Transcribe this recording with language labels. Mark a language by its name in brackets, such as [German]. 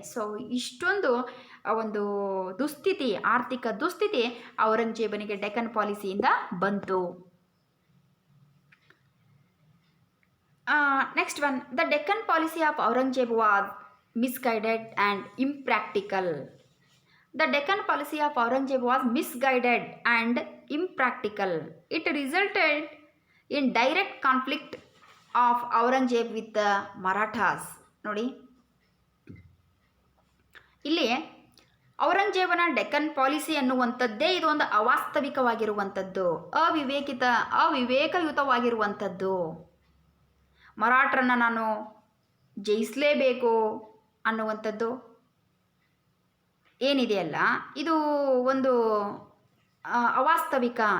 [Kannada] So ಇಷ್ಟೊಂದು ಒಂದು ದುಸ್ಥಿತಿ, ಆರ್ಥಿಕ ದುಸ್ಥಿತಿ ಔರಂಗಜೇಬನಿಗೆ ಡೆಕ್ಕನ್ ಪಾಲಿಸಿಯಿಂದ ಬಂತು. [English] Next one, the Deccan policy of Aurangzeb was misguided and impractical. The Deccan policy of Aurangzeb was misguided and impractical. It resulted in direct conflict of Aurangzeb with the Marathas. [Kannada] ನೋಡಿ, ಇಲ್ಲಿ ಔರಂಗಜೇಬನ Deccan policy ಅನ್ನುವಂಥದ್ದೇ ಇದು ಒಂದು ಅವಾಸ್ತವಿಕವಾಗಿರುವಂಥದ್ದು, ಅವಿವೇಕಯುತವಾಗಿರುವಂಥದ್ದು. ಮರಾಠರನ್ನು ನಾನು ಜಯಿಸಲೇಬೇಕು ಅನ್ನುವಂಥದ್ದು ಏನಿದೆಯಲ್ಲ, ಇದು ಒಂದು ಅವಾಸ್ತವಿಕ.